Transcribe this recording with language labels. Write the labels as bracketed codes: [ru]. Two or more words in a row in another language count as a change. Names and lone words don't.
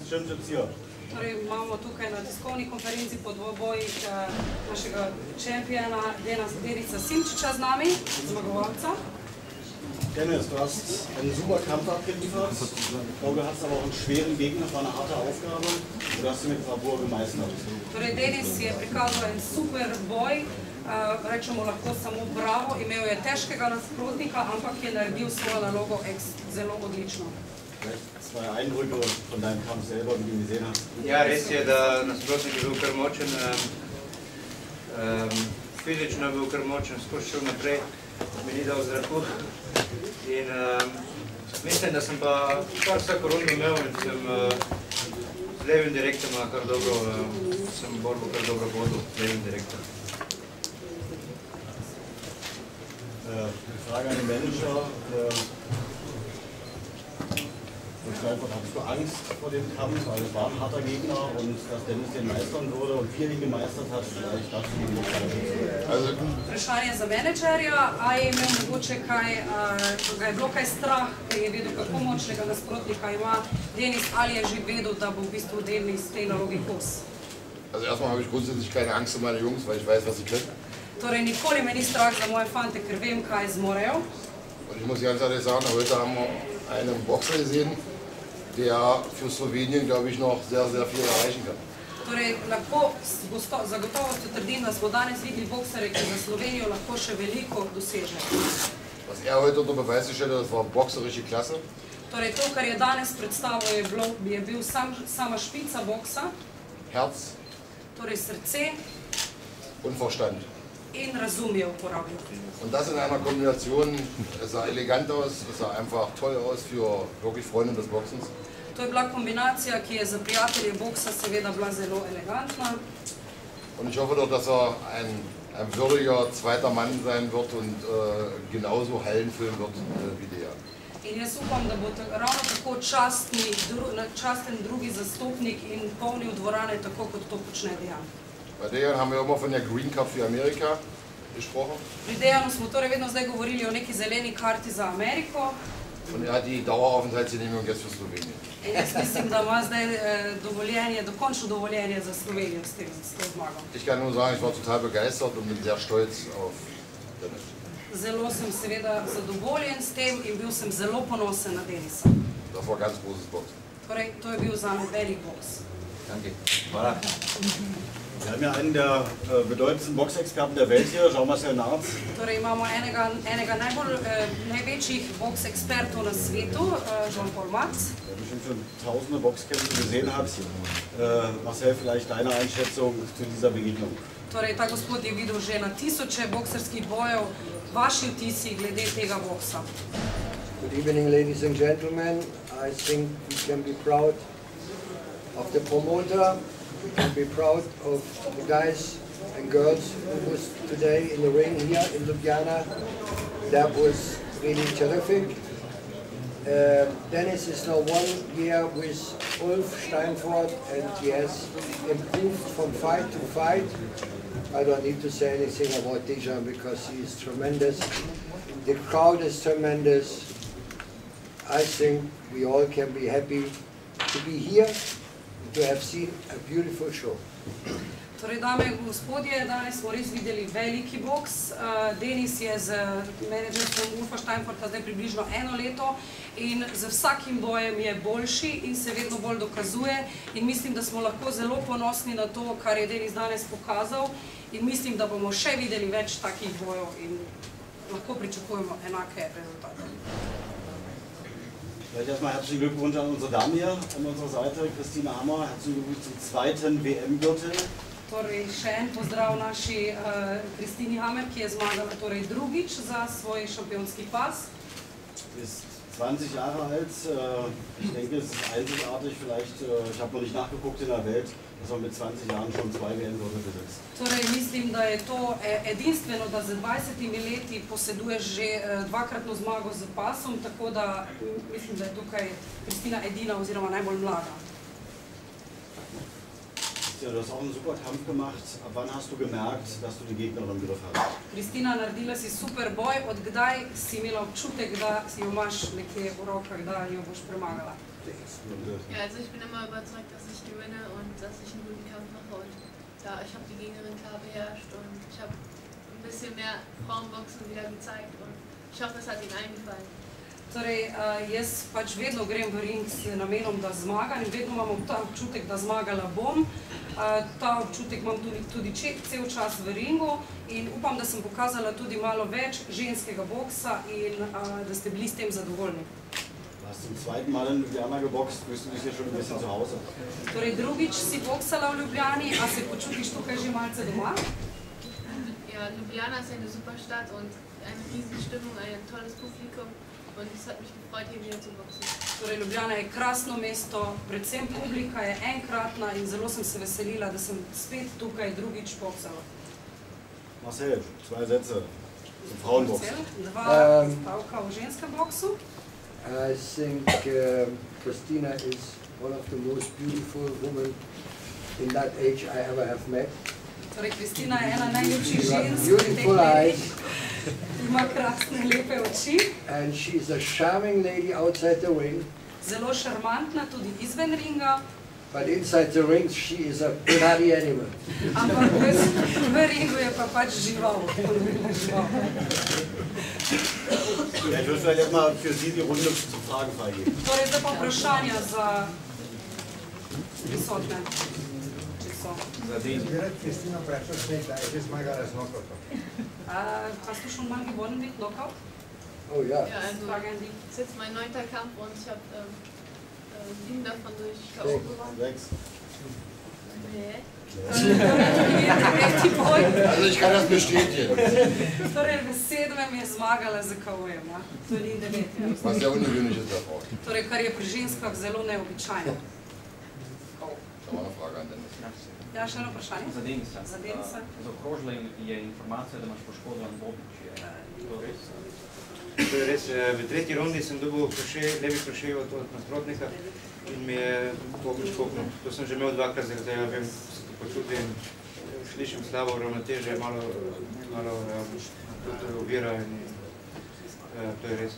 [sl] Torej, imamo tukaj na tiskovni konferenci po dvobojih našega čempiona Denica Simčiča z nami, zmagovalca. [de] Dennis, du hast einen super Kampf abgeliefert. Ich glaube, du hast aber auch einen schweren Gegner, das war eine harte Aufgabe. Du hast sie mit Bravour gemeistert. [sl] Torej, Denis je prikazal en super boj, rečemo lahko samo bravo, imel je težkega nasprotnika, ampak je naredil svojo nalogo zelo odlično. [de] Zwei Eindrücke von deinem Kampf selber, wie du ihn gesehen hast. [sl] Ja, res je, da nasprotnik je bil kar močen, fizično je bil kar močen, skozi šel naprej, mi ni dal zraku. In mislim, da sem pa kar vsako rundo imel in sem z levim direktom kar dobro, sem borbo kar dobro vodil z levim direktom. [de] Frage an den Manager. Hattest du Angst vor dem Kampf, weil es war ein harter Gegner und dass Dennis den meistern würde und wie er ihn gemeistert hat, vielleicht dazu die [sl] Vprašanje za menedžerja, a je imel mogoče kaj, ga je bilo kaj strah, ker je vedel, kako močnega nasprotnika ima Denis, ali je že vedel, da bo v bistvu Denis tej nalogi kos? [de] Also erstmal habe ich grundsätzlich keine Angst um meine Jungs, weil ich weiß, was sie können. [sl] Torej, nikoli me ni strah za moje fante, ker vem, kaj zmorejo. [de] Und ich muss ganz ehrlich sagen, heute haben wir einen Boxer gesehen, der für Slowenien, glaube ich, noch sehr, sehr viel erreichen kann. [sl] Torej, lahko zagotovo trdim, da smo danes videli boksere, ki za Slovenijo lahko še veliko doseže. [de] Was er heute unter Beweis gestellt hat, das war boxerische Klasse. [sl] Torej, to, kar je danes predstavil, je bil sama špica boksa. [de] Herz. [sl] Torej, srce. [de] Und Verstand. [sl] In razum je uporabil. [de] Und das in einer Kombination, es sah elegant aus, es sah einfach toll aus für wirklich Freunde des Boxens. [sl] To je bila kombinacija, ki je za prijatelje boksa seveda bila zelo elegantna. [de] Und ich hoffe doch, dass er ein würdiger zweiter Mann sein wird und genauso Hallen füllen wird wie der. [sl] In jaz upam, da bo ravno tako časten drugi zastopnik in polnil dvorane, tako kot to počne Dejan. [de] Bei Dejan haben wir immer von der [en] Green Card [de] für Amerika gesprochen. [sl] Pri Dejanu smo torej vedno zdaj govorili o neki zeleni karti za Ameriko. [de] Und er hat die Daueraufenthaltsgenehmigung jetzt für Slowenien. [sl] In jaz mislim, da ima zdaj dokončno dovoljenje za Slovenijo s to zmago. [de] Ich kann nur sagen, ich war total begeistert und bin sehr stolz auf Dennis. [sl] Zelo sem seveda zadovoljen s tem in bil sem zelo ponosen na Denisa. [de] Das war ganz großes Boxen. [sl] Torej, to je bil zame velik boks. [de] Danke. Hvala. Wir haben ja einen der bedeutendsten Boxexperten der Welt hier, Jean-Marcel Nartz. [sl] Torej, imamo enega največjih boxekspertov na svetu, Jean-Paul Martz. [de] Der bestimmt schon tausende Boxkämpfe gesehen hat. Marcel, vielleicht deine Einschätzung zu dieser Begegnung? [sl] Torej, ta gospod je videl že na tisoče bokserskih bojev. Vaši vtisi glede tega boksa? [en] Good evening, ladies and gentlemen. I think we can be proud of the promoter. We can be proud of the guys and girls who was today in the ring here in Ljubljana. That was really terrific. Dennis is now 1 year with Ulf Steinfort and he has improved from fight to fight. I don't need to say anything about Dejan because he is tremendous. The crowd is tremendous. I think we all can be happy to be here. To have seen a beautiful show. [sl] Torej, dame in gospodje, danes smo res videli veliki boks. Denis je z menedžerstvom Ulfa Steinforta zdaj približno 1 leto in z vsakim bojem je boljši in se vedno bolj dokazuje. In mislim, da smo lahko zelo ponosni na to, kar je Denis danes pokazal. In mislim, da bomo še videli več takih bojev in lahko pričakujemo enake rezultate. [de] Vielleicht erstmal herzlichen Glückwunsch an unsere Dame hier an unserer Seite, Christina Hammer. Herzlichen Glückwunsch zum 2. WM-Gürtel. [sl] Torej, še en pozdrav naši Christini Hammer, ki je zmagala torej drugič za svoj šampionski pas. [de] Ist 20 Jahre alt. Ich denke, es ist einzigartig. Vielleicht, ich habe noch nicht nachgeguckt in der Welt, dass man mit 20 Jahren schon 2 WM-Gürtel besitzt. [sl] Torej, mislim, da je to edinstveno, da z 20 leti poseduješ že dvakratno zmago z pasom, tako da mislim, da je tukaj Kristina edina oziroma najbolj mlada. [de] Ja, du hast auch einen super Kampf gemacht. Ab wann hast du gemerkt, dass du die Gegnerin im Griff hast? [sl] Kristina, naredila si super boj. Od kdaj si imela občutek, da si jo imaš nekje v rokah, da jo boš premagala? [de] Ja, also ich bin immer überzeugt, dass ich gewinne und dass ich einen guten Kampf mache. Und ja, ich habe die Gegnerin klar beherrscht und ich habe ein bisschen mehr Frauenboxen wieder gezeigt und ich hoffe, es hat ihnen allen gefallen. [sl] Torej, jaz pač vedno grem v ring s namenom, da zmagam in vedno imam ta občutek, da zmagala bom. Ta občutek imam tudi cel čas v ringu in upam, da sem pokazala tudi malo več ženskega boksa in da ste bili s tem zadovoljni. [de] Du hast zum zweiten Mal in Ljubljana geboxt, fühlst du dich hier schon ein bisschen zu Hause? [sl] Torej, drugič si boksala v Ljubljani, a se počutiš tukaj že malce doma? [de] Ja, Ljubljana ist eine super Stadt und eine riesige Stimmung, ein tolles Publikum. Und es hat mich gefreut, hier wieder zu boxen. [sl] Torej, Ljubljana je krasno mesto, predvsem publika je enkratna in zelo sem se veselila, da sem spet tukaj drugič boksala. [de] Marcel, 2 Sätze zum Frauenboxen. [sl] Dva stavka v ženskem boksu. [en] I think Christina is one of the most beautiful women in that age I ever have met. [sl] Torej, Kristina je ena najljubših žensk v teh [en] Beautiful eyes. [sl] letih. Ima krasne, lepe oči. [en] And she's a charming lady outside the ring. [sl] Zelo šarmantna, tudi izven ringa. [en] But inside the ring, she is a bloody animal. [sl] Ampak v ringu je pa pač žival. [de] Ja, ich würde vielleicht erstmal für Sie die Runde zum Fragen freigeben. [sl] Torej, zdaj pa vprašanja za prisotne. Če so. Cristina Prešov, da je že zmagala z knockoutom. [de] Hast du schon mal gewonnen mit Knockout? Oh ja. Ja, also Frage an dich. es ist jetzt mein 9. Kampf und ich habe 7 davon durch K.O. gewonnen. 6. Nee. Also ich kann das bestätigen, [sl] Torej, v 7. je zmagala z KO-jem, ja? To ni 9. [de] was sehr ungewöhnlich ist davor. [sl] Torej, kar je pri ženskah zelo neobičajno. [de] Da war eine Frage an Dennis. [sl] Ja, še eno vprašanje? Za Denisa. Za Denisa. Zaokrožila je informacija, da imaš poškodovan bobič. Je to res? To je res. V 3. rundi sem dobil levi krošej od nasprotnika in mi je bobič kopnil. To sem že imel 2-krat, zaradi tega vem, se to počutim, slišim slabo ravnotežje, malo ovira in to je res.